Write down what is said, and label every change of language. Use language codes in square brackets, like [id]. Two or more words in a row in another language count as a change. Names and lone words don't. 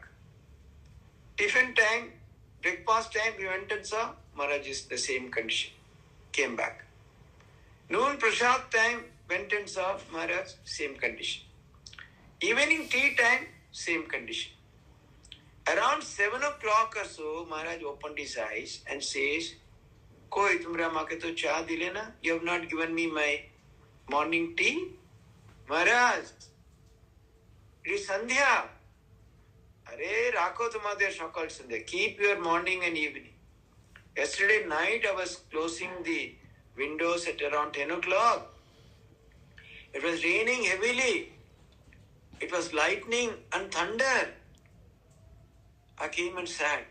[en] Tiffin time, breakfast time, he went and saw Maharaj is the same condition. Came back. Noon prasad time, went and saw Maharaj, same condition. Evening tea time, same condition. Around 7 o'clock or so, Maharaj opened his eyes and says, [bn] কই তোমরা মাকে তো চা দিলে না? [en] You have not given me my morning tea? Maharaj, it is Sandhya. [hi] अरे रखो तुम्हारी शकल संध्या. [en] Keep your morning and evening. Yesterday night I was closing the windows at around 10 o'clock. It was raining heavily. It was lightning and thunder. I came and sat.